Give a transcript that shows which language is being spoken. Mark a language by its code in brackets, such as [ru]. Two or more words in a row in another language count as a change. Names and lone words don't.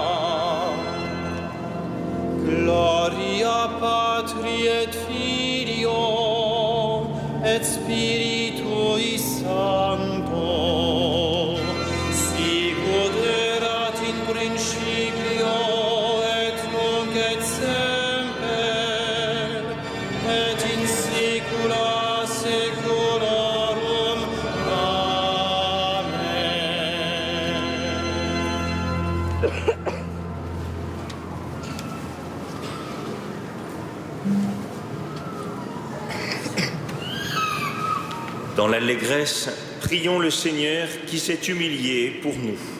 [la] Gloria Patri et Filio et Spiritui Sancto, sicut erat in principio et nunc et semper, et in saecula saeculorum. Amen. [fr] Dans l'allégresse, prions le Seigneur qui s'est humilié pour nous.